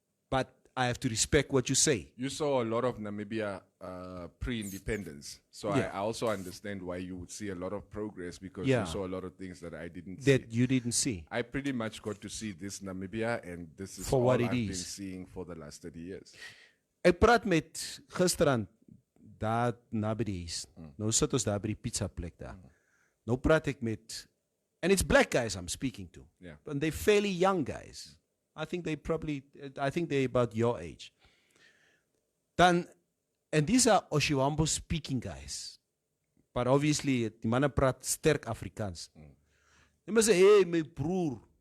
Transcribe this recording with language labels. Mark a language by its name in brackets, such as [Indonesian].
[English] But I have to respect what you say. You saw a lot of Namibia pre-independence. So Yeah. I also understand why you would see a lot of progress, because Yeah. you saw a lot of things that I didn't see. That you didn't see. I pretty much got to see this Namibia, and this is For all what it I've been is. seeing for the last 30 years. [Afrikaans] Ek praat met gisterand daar naby die huis. Nou sit ons daar by die pizza plek daar. Nou praat ek met, [English] and it's black guys I'm speaking to. Yeah. And they're fairly young guys. I think they're about your age. Dan, and these are Oshiwambo speaking guys. But obviously, [Afrikaans] die manne praat sterk Afrikaans. [English] They must say, hey, [Afrikaans] my broer.